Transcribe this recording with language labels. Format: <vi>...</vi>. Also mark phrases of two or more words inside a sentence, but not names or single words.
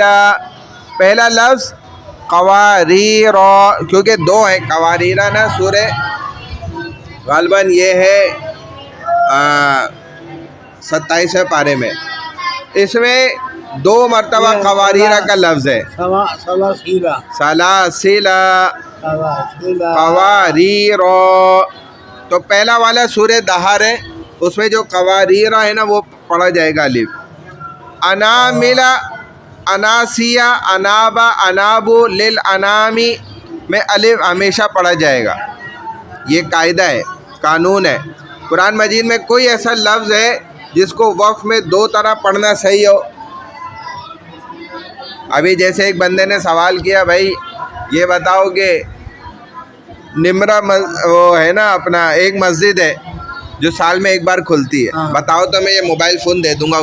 <ur>پہلا لفظ قواریر, کیونکہ 2 ہیں قواریرہ نا, سورہ غالباً یہ ہے 27 پارے میں, اس میں 2 مرتبہ قواریرہ کا لفظ ہے. سلاسل, قواریر. تو پہلا والا سورہ دہر ہے, اس میں جو قواریرہ ہے نا وہ پڑھا جائے گا الف. اناملا, اناسیہ, انابا, انابو, للانامی میں الف ہمیشہ پڑھا جائے گا. یہ قاعدہ ہے, قانون ہے. قرآن مجید میں کوئی ایسا لفظ ہے جس کو وقف میں 2 طرح پڑھنا صحیح ہو؟ ابھی جیسے ایک بندے نے سوال کیا, بھائی یہ بتاؤ کہ نمرہ وہ ہے نا اپنا ایک مسجد ہے جو سال میں ایک بار کھلتی ہے, بتاؤ تو میں یہ موبائل فون دے دوں گا.</ur>